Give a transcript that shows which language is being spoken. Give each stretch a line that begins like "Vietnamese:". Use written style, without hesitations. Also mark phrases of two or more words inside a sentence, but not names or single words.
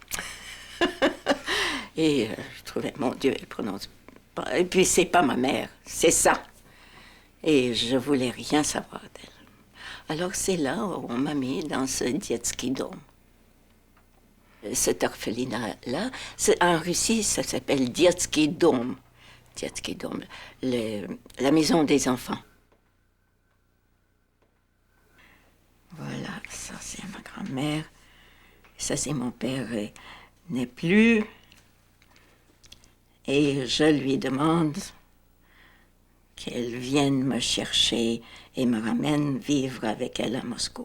French: Et je trouvais, mon Dieu, elle prononce pas. Et puis, c'est pas ma mère, c'est ça. Et je voulais rien savoir d'elle. Alors, c'est là où on m'a mis dans ce
Russian: Детский дом.
French: Cet orphelinat-là, en Russie, ça s'appelle
Russian: Детский дом. Детский дом,
French: la maison des enfants. Voilà, ça c'est ma grand-mère. Ça c'est mon père n'est plus. Et je lui demande qu'elle vienne me chercher et me ramène vivre avec elle à Moscou.